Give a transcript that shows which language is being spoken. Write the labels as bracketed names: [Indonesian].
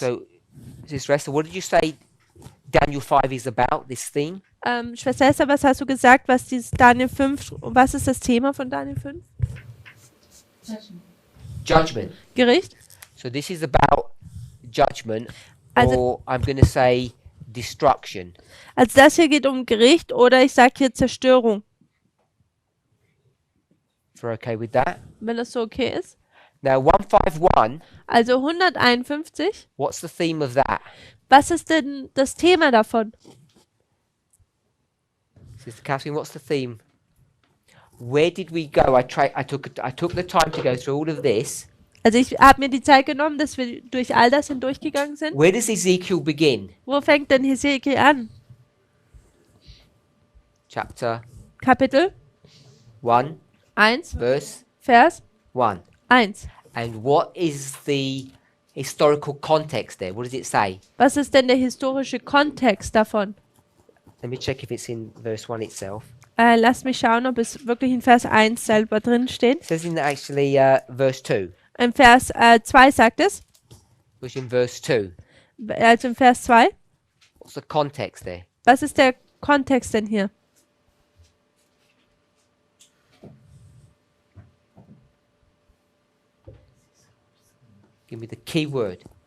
[English] So, Sister Esther, what did you say Daniel 5 is about, this theme? [German] Schwester Esther, was hast du gesagt, was dieses Daniel 5, was ist das Thema von Daniel 5? [English] Judgment. [German] Gericht? [English] So this is about judgment, [German] Also- [English] or I'm going to say destruction. [German] Also das hier geht um Gericht oder ich sage hier Zerstörung, [English] If you're okay with that. [German] wenn das so okay ist. [English] Now, 151, [German] Also 151, [English] what's the theme of that? [German] was ist denn das Thema davon? [English] Sister Catherine, what's the theme? Where did we go? I took the time to go through all of this. [German] Also ich habe mir die Zeit genommen, dass wir durch all das hindurchgegangen sind. [English] Where does Ezekiel begin? [German] Wo fängt denn Hesekiel an? [English] Chapter [German] Kapitel 1, 1, [English] verse [German] Vers 1. 1. [English] And what is the historical context there? What does it say? [German] Was ist denn der historische Kontext davon? [English] Let me check if it's in verse 1 itself. [German] Lass mich schauen, ob es wirklich in Vers 1 selber drin steht. [English] It says in actually verse 2. [German] In Vers 2 sagt es, [English] Which in verse 2. [German] also in Vers 2. [English] What's the context there? [German] Was ist der Kontext denn hier? [English] Give me the key word.